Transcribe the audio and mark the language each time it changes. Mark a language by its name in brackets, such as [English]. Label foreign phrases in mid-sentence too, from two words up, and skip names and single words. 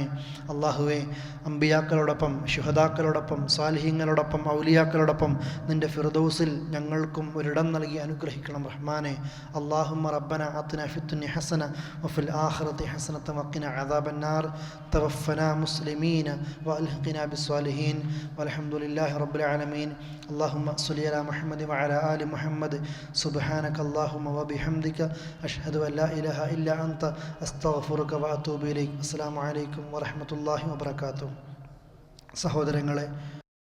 [Malayalam] അള്ളാഹുവേ, അമ്പിയാക്കളോടൊപ്പം ശുഹദാക്കളോടൊപ്പം സാലിഹീങ്ങളോടൊപ്പം ഔലിയാക്കളോടൊപ്പം നിൻ്റെ ഫിർദൗസിൽ ഞങ്ങൾക്കും ഒരിടം നൽകി അനുഗ്രഹിക്കണം റഹ്മാനെ. [Arabic] اللهم ربنا آتنا في الدنيا حسنة وفي الآخرة حسنة وقنا عذاب النار. توفنا مسلمين وألحقنا بالصالحين والحمد لله رب العالمين. اللهم صل على محمد وعلى آل محمد. سبحانك اللهم وبحمدك أشهد أن لا إله إلا أنت أستغفرك وأتوب إليك. السلام عليكم ورحمة الله وبركاته. [Malayalam] സഹോദരങ്ങളെ,